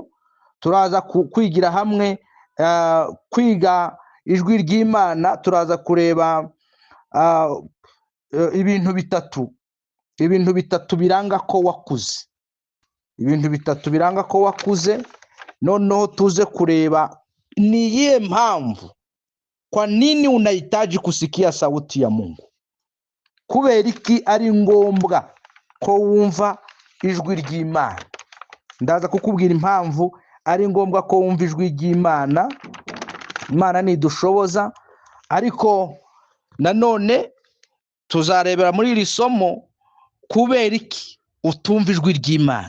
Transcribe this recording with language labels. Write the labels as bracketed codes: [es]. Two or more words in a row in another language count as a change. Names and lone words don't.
[rw] Turaza kwigira hamwe kwiga ijwi ry'Imana. Turaza kureba ibintu bitatu biranga ko wakuze. Ibintu bitatu biranga ko wakuze. Noneho tuze kureba ni iyihe mpamvu, [sw] kwa nini unahitaji kusikia sauti ya Mungu. [rw] Kubera iki ari ngombwa ko wumva ijwi ry'Imana. Ndaza kukubwira impamvu ari ngombwa ko wumva ijwi ry'Imana. Imana nidushoboza, ariko nanone tuzarebera muri iri somo kubera iki utumva ijwi ry'Imana.